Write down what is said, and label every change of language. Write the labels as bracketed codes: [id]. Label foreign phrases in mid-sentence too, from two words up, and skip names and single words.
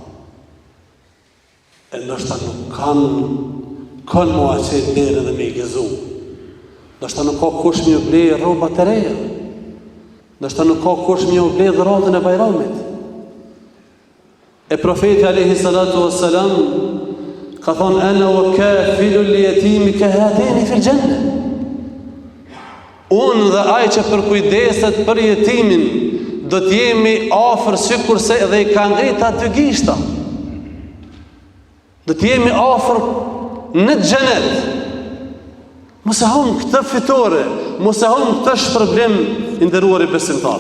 [sq] E ndoshta nuk kanë mua që e derë dhe me i gëzu. Ndoshta nuk ka kush më ble rroba të reja. Ndoshta nuk ka kush më ble dhuratën e Bajramit. E profeti [ar] عليه الصلاة والسلام [sq] ka thonë [ar] أنا وكافل اليتيم كهاتين في الجنة. [sq] Unë dhe ai që përkujdeset për jetimin do të jemi afër sikurse edhe i ka ngrit aty gishta. Do të jemi afër në xhenet. Mos e hum këtë fitore, mos e hum këtë shpërblim i nderuar i besimtar.